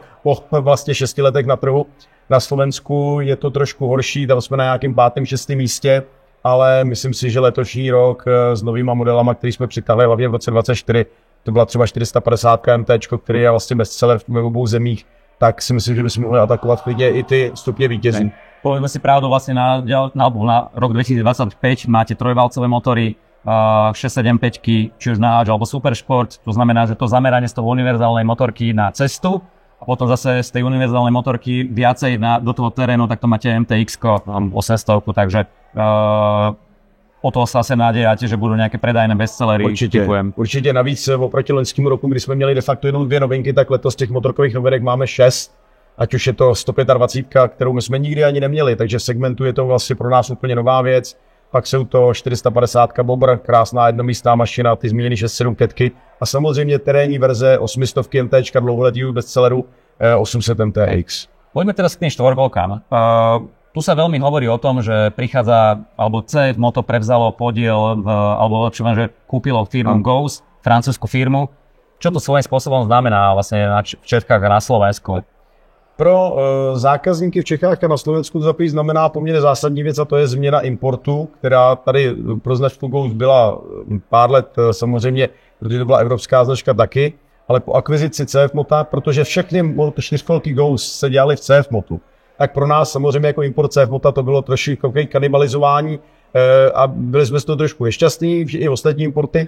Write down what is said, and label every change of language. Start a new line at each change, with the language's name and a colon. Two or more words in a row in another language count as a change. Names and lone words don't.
Czech: Po vlastně 6 letech na trhu. Na Slovensku je to trošku horší, tam jsme na nějakém 5., 6. místě, ale myslím si, že letošní rok s novýma modelama, který jsme přitáhli hlavně v roce 2024, to byla třeba 450 MT, který je vlastně bestseller v obou zemích, tak si myslím, že bychom mohli atakovat klidně i ty stupně vítězí.
Slovak: Povedzme si pravdu, vlastne na rok 2025 máte trojvalcové motory, 675, či už na H alebo Supersport, to znamená, že to zameranie z toho univerzálnej motorky na cestu a potom zase z tej univerzálnej motorky viacej do toho terénu, tak to máte MTX-ko 800, takže o toho sa asi nádejate, že budú nejaké predajné bestsellery.
Czech: Určitě navíc oproti loňskému roku, kdy jsme měli de facto jenom 2 novinky, tak letos těch motorkových novinek máme 6. Ať už je to 125, kterou my jsme nikdy ani neměli, takže v segmentu je to vlastně pro nás úplně nová věc. Pak jsou to 450 Bobr, krásná jednomístná mašina, ty zmíněný 6.7 ketky a samozřejmě terénní verze 800 MT, dlouholetýho bestselleru 800 MTX.
Slovak: Poďme teraz k tým štvorkolkám. Tu sa veľmi hovorí o tom, že prichádza, alebo CF Moto prevzalo podiel, alebo lepšie, že kúpilo firmu Gauss, francúzsku firmu. Čo to svojím spôsobom znamená vlastne v Čechách a na Slovensku?
Czech: Pro zákazníky v Čechách a na Slovensku to zapojit znamená poměrně zásadní věc a to je změna importu, která tady pro značku Gauss byla pár let samozřejmě, protože to byla evropská značka taky, ale po akvizici CF Mota, protože všechny čtyřkolky Gauss se dělaly v CF Motu, tak pro nás samozřejmě jako import CF Mota to bylo trošku kanibalizování a byli jsme z toho trošku nešťastní, i ostatní importy.